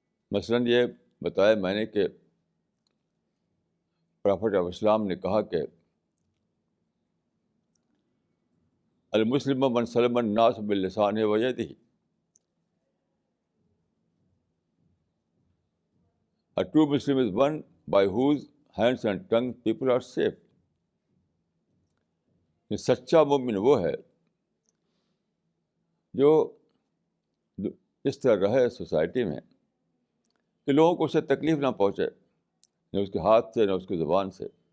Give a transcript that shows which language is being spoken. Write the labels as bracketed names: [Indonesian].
[Urdu] مثلاً یہ بتایا میں نے کہ [English] prophet of Islam [Urdu] نے کہا کہ [Arabic] المسلم من سلم الناس باللسانہ ویدہ. [English] A true Muslim is one by whose hands and tongue people are safe. [Urdu] یہ سچا مومن وہ ہے جو اس طرح رہے سوسائٹی میں کہ لوگوں کو اس سے تکلیف نہ پہنچے، نہ اس کے ہاتھ سے نہ اس کی زبان سے.